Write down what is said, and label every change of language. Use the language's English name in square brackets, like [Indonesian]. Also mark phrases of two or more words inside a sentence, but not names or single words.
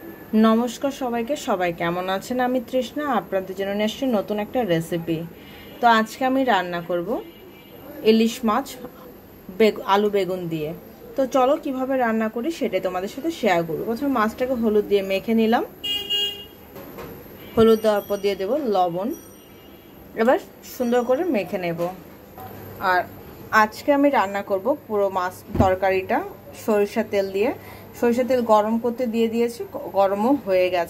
[Bangla] নমস্কার সবাইকে সবাই কেমন আছেন আমি তৃষ্ণা আপনাদের জন্য নিয়ে আসছি নতুন একটা রেসিপি। তো আজ কে আমি রান্না করব ইলিশ মাছ আলু বেগুন দিয়ে। তো চলো কিভাবে রান্না করি সেটাই তোমাদের সাথে শেয়ার করব। প্রথমে মাছটাকে হলুদ দিয়ে মেখে নিলাম, হলুদ देওয়ার পর দিয়ে দেব লবণ। এবার সুন্দর করে মেখে নেব। আর আজকে আমি রান্না করব পুরো মাছ তরকারিটা সরিষা তেল দিয়ে। সরিষা তেল গরম করতে দিয়ে দিয়েছি, গরমও হয়ে গেছে।